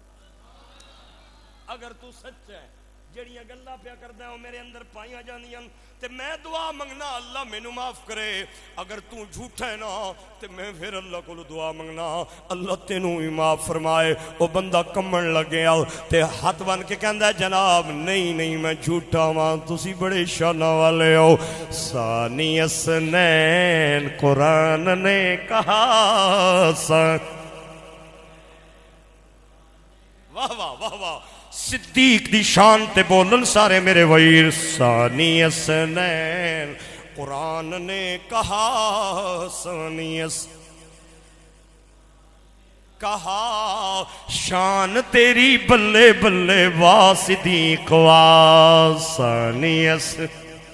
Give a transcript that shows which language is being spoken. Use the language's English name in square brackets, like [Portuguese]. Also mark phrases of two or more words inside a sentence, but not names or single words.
[Punjabi] اگر تو سچ ہے جڑیاں گلاں پیا کردا ہے وہ میرے اندر پائیاں جاندیاں تے میں دعا منگنا اللہ مینوں معاف کرے. اگر تو جھوٹا ہے نا تے میں پھر اللہ کو دعا منگنا اللہ تینوں ہی معاف فرمائے. وہ بندہ کمن لگیا تے ہاتھ بن کے کہندا ہے جناب نہیں نہیں میں جھوٹا ہاں, تسی بڑے شاناں والے ہو. [Arabic] ثانی اثنین [Punjabi] قرآن نے کہا واہ واہ واہ واہ, صدیق دی شان تے بولن سارے میرے ویر. [Arabic] ثانی اثنین [Punjabi] قرآن نے کہا ثانی کہا شان تیری بلے بلے وا صدیق وا ثانی اس